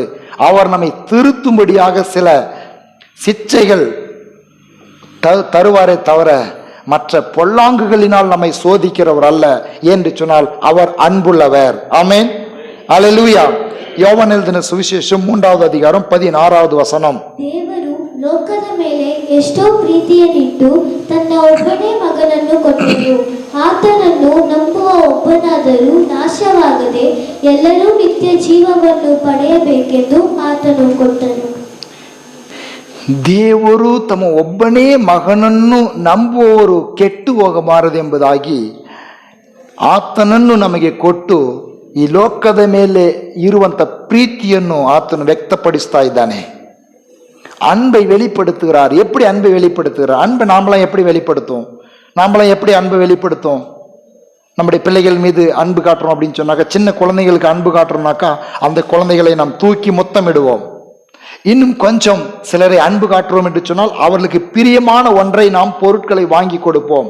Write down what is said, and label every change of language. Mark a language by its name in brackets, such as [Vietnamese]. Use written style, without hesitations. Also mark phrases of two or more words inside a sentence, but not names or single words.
[Tamil] அவர் நம்மை திருத்தும்படியாக சில சிச்சைகள் தருவாரே தவிர மற்ற பொல்லாங்குகளினால் நம்மை சோதிக்கிறவர் அல்ல என்று சொன்னால் அவர் அன்புள்ளவர். ஆமென், அல்லேலூயா. யோவான் எழுதின சுவிசேஷம் 3வது அதிகாரம் 16வது வசனம். [Kannada] ದೇವರು ಲೋಕದ ಮೇಲೆ ಎಷ್ಟೋ ಪ್ರೀತಿಯನ್ನಿಟ್ಟು ತನ್ನ ಒಬ್ಬನೇ ಮಗನನ್ನು ಕೊಟ್ಟನು, ಆತನನ್ನು ನಂಬುವ ಒಬ್ಬನಾದರೂ ನಾಶವಾಗದೆ ಎಲ್ಲರೂ ನಿತ್ಯ ಜೀವವನ್ನು ಪಡೆಯಬೇಕೆಂದು ಆತನು ಕೊಟ್ಟನು. ದೇವರು ತಮ್ಮ ಒಬ್ಬನೇ ಮಗನನ್ನು ನಂಬುವವರು ಕೆಟ್ಟು ಹೋಗಬಾರದೆಂಬುದಾಗಿ ಆತನನ್ನು ನಮಗೆ ಕೊಟ್ಟು ಈ ಲೋಕದ ಮೇಲೆ ಇರುವಂತ ಪ್ರೀತಿಯನ್ನು ಆತನು ವ್ಯಕ್ತಪಡಿಸ್ತಾ ಇದ್ದಾನೆ. [Tamil] அன்பை வெளிப்படுத்துகிறார். எப்படி அன்பை வெளிப்படுத்துகிறார்? அன்பை நாமளாம் எப்படி வெளிப்படுத்தும்? நாமளாம் எப்படி அன்பை வெளிப்படுத்தும்? நம்முடைய பிள்ளைகள் மீது அன்பு காட்டுறோம் அப்படின்னு சொன்னாக்கா, சின்ன குழந்தைகளுக்கு அன்பு காட்டுறோம்னாக்கா அந்த குழந்தைகளை நாம் தூக்கி முத்தமிடுவோம். இன்னும் கொஞ்சம் சிலரை அன்பு காட்டுறோம் என்று சொன்னால் அவர்களுக்கு பிரியமான ஒன்றை நாம் பொருட்களை வாங்கி கொடுப்போம்.